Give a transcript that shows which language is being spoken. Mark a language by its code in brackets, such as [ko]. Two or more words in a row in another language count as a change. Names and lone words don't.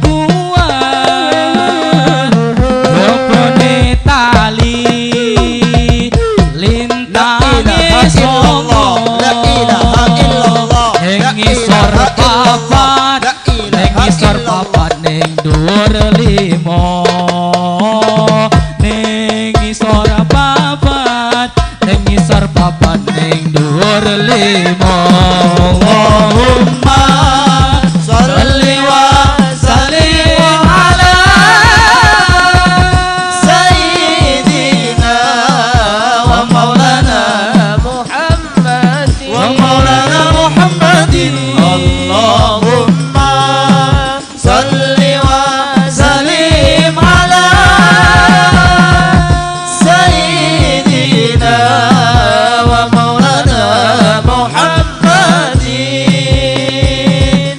[jv] kuat, jokone tali lintangi songo, ngisor papat ning dhuwur limo, ngisor papat ning dhuwur limo. [ar] اللهم صل وسلم على سيدنا ومولانا محمد. اللهم صل وسلم على سيدنا ومولانا محمد.